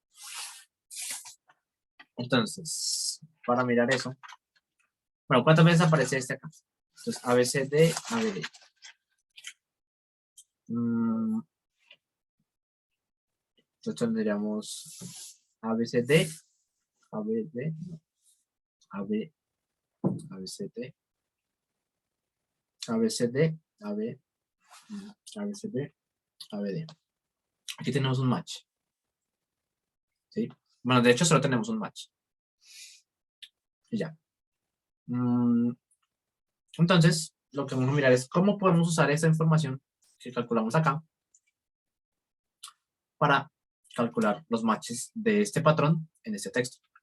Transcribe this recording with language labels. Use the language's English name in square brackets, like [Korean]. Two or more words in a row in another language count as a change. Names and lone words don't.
[Spanish] Entonces, para mirar eso. Bueno, ¿cuántas veces aparece este acá? Entonces, ABCD, ABD. Entonces tendríamos ABCD, ABD, no, AB, ABCD, ABCD, AB, ABCD, ABD. Aquí tenemos un match. ¿Sí? Bueno, de hecho solo tenemos un match. Y ya. Entonces, lo que vamos a mirar es cómo podemos usar esa información que calculamos acá para calcular los matches de este patrón en este texto.